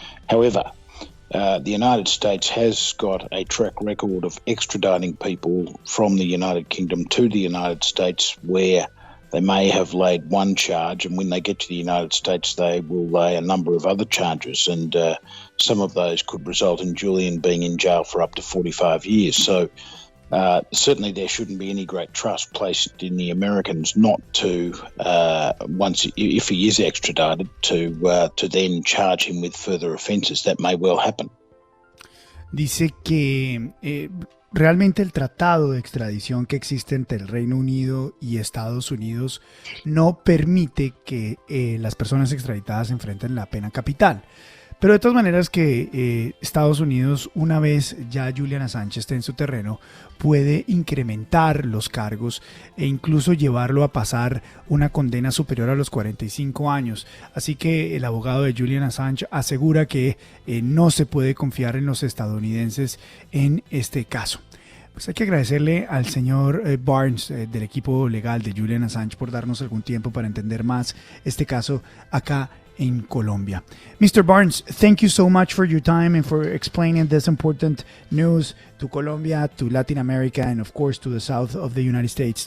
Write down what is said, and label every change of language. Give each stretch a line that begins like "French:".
English: However, the United States has got a track record of extraditing people from the United Kingdom to the United States where they may have laid one charge, and when they get to the United States, they will lay a number of other charges, and some of those could result in Julian being in jail for up to 45 years. So certainly there shouldn't be any great trust placed in the Americans not to, if he is extradited, to then charge him with further offences. That may well happen.
Spanish: Dice que realmente el tratado de extradición que existe entre el Reino Unido y Estados Unidos no permite que las personas extraditadas enfrenten la pena capital. Pero de todas maneras que Estados Unidos, una vez ya Julian Assange esté en su terreno, puede incrementar los cargos e incluso llevarlo a pasar una condena superior a los 45 años. Así que el abogado de Julian Assange asegura que no se puede confiar en los estadounidenses en este caso. Pues hay que agradecerle al señor Barnes del equipo legal de Julian Assange por darnos algún tiempo para entender más este caso acá in Colombia.
English: Mr. Barnes, thank you so much for your time and for explaining this important news to Colombia, to Latin America, and of course to the south of the United States.